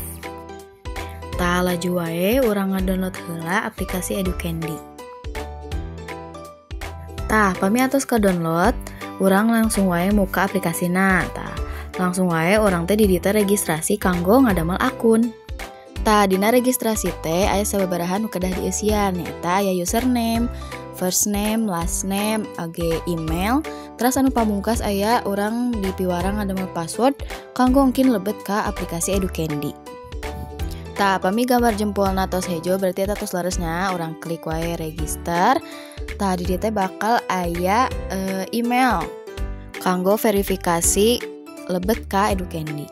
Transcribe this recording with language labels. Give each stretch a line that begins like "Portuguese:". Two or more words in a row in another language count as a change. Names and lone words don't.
Sundanese: Tah, laju wae urang ngadownload heula aplikasi EduCandy. Tah, pami atos ka download, urang langsung wae muka aplikasina. Tah, langsung wae urang teh di dieu registrasi kanggo ngadamel akun. Tah, dina registrasi teh aya sababaraha nu kedah dieusian, nyaeta aya
English: username, first name, last name, age email,
Sundanese: terus anu pamungkas aya urang dipiwara ngadamel password kanggo engkin lebet ka aplikasi EduCandy. Tah, pami gambar jempolna tos hejo berarti eta tos leresnya urang klik wae register. Tah, di dieu teh bakal aya email kanggo verifikasi lebet ka EduCandy.